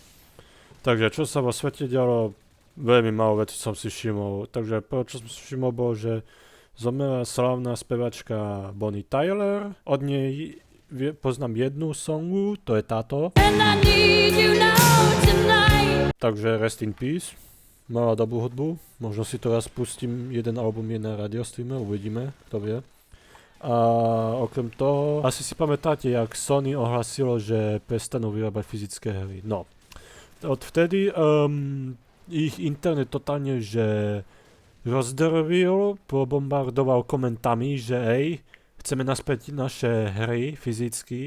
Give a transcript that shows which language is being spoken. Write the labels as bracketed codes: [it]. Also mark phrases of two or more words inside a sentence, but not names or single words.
[sk] Takže čo sa vo svete dialo, veľmi málo vecí som si všimol, takže prvé, čo som si všimol, bolo, že zomrela slávna spevačka Bonnie Tyler. Od nej poznám jednu songu, to je táto. [en] Takže rest in peace. [sk] Mala dobrú hudbu. Možno si to raz pustím, jeden album je na radiostreame, uvidíme, kto vie. A okrem toho, asi si pamätáte, jak Sony ohlasilo, že prestanú vyrábať fyzické hry. No, odvtedy ich internet totálne, že rozdrvil, pobombardoval komentami, že chceme naspäť naše hry fyzicky.